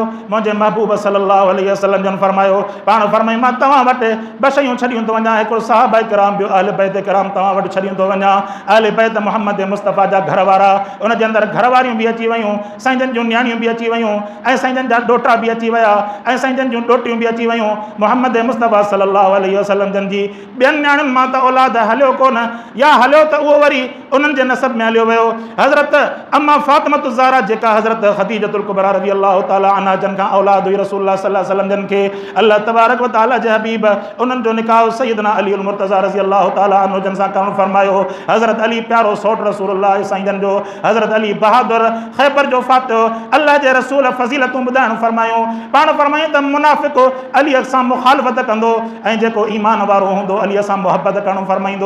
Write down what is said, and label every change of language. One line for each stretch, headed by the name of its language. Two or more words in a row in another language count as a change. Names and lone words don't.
Sindhi: मुंहिंजे महबूब
Arabic: صلى الله عليه وسلم
Sindhi: जन फरमायो, पाण फरमाई मां तव्हां वटि ॿ शयूं छॾियूं थो वञा, हिकिड़ो सहाबा किराम, ॿियो अहले बैत किराम तव्हां वटि छॾियूं थो वञा। अहले बैत मुहम्मद मुस्तफ़ा जा घर वारा, उन जे अंदरि घर वारियूं बि अची वियूं, साईं जन जूं न्याणियूं बि अची वियूं, ऐं साईं जन जा ॾोटा बि अची विया, ऐं साईं जन जूं ॾोटियूं बि अची वियूं। मुहम्मद मुस्तफ़ा
Arabic: صلى الله عليه وسلم
Sindhi: जन जी ॿियनि न्याणियुनि मां त औलाद हलियो कोन, या हलियो त उहो वरी उन्हनि जे नसब में हलियो वियो। हज़रत अम्मा फ़ातिमतु ज़हरा जेका हज़रत ख़दीजतुल कुबरा
Arabic: رضي الله تعالى عنها
Sindhi: जन खां औलाद हुई रसूलुल्लाह
Arabic: صلى الله عليه وسلم
Sindhi: जन खे अल्लाह
Arabic: تبارك وتعالى
Sindhi: जे हबीब उन्हनि जो निकाह सैयदना अली उल मुर्तज़ा
Arabic: رضي الله تعالى عنه
Sindhi: जन सां करणु फरमायो। हज़रत अली प्यारो सौट रसूलुल्लाह साईं जन जो, हज़रत अली बहादुर ख़ैबर जो फातिह, अल्लाह जे रसूल फ़ज़ीलतूं ॿुधाइणु फरमायूं। पाण फरमायूं त मुनाफ़िक़ अलीअ सां मुख़ालिफ़त कंदो, ऐं जेको ईमान वारो हूंदो अलीअ सां मुहबत करणु फरमाईंदो।